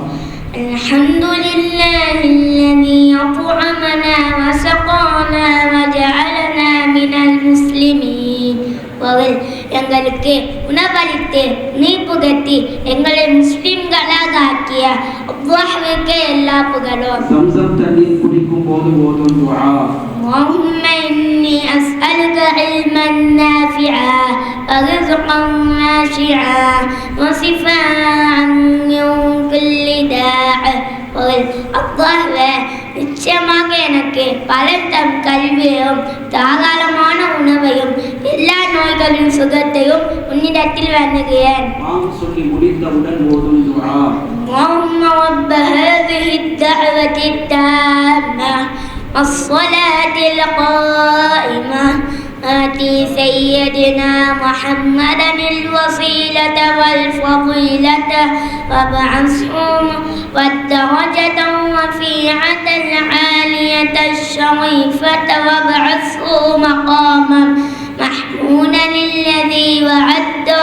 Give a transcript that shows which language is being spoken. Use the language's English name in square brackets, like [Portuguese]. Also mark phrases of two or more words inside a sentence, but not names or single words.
[Arabic] الحمد لله الذي أطعمنا وسقانا وجعلنا من المسلمين. [Tamil] எங்களுக்கு உணவளித்து மீட்புகட்டி எங்களை முஸ்லிம்களாக ஆக்கிய அல்லாஹ்வுக்கே எல்லா புகழும். சம்சம் தண்ணீர் குடிக்கும் போது ஓதும் துஆ. [Arabic] اللهم إني أسألك علما نافعا ورزقا واسعا وشفاء من كل داء. [Tamil] அல்லாஹ்வே, நிச்சயமாக எனக்கு பலன் கல்வியையும் தாராளமான உணவையும் எல்லா நோய்களின் சுகத்தையும் உன்னிடத்தில் வேண்டுகிறேன். சொல்லி முடித்தவுடன் ஓதும் துஆ. [Arabic] اللهم رب هذه الدعوة التامة الصلاة القائمة آتي سيدنا محمدا الوسيلة والفضيلة وابعثه والدرجة الرفيعة العالية الشريفة وابعثه مقاما محمودا الذي وعدته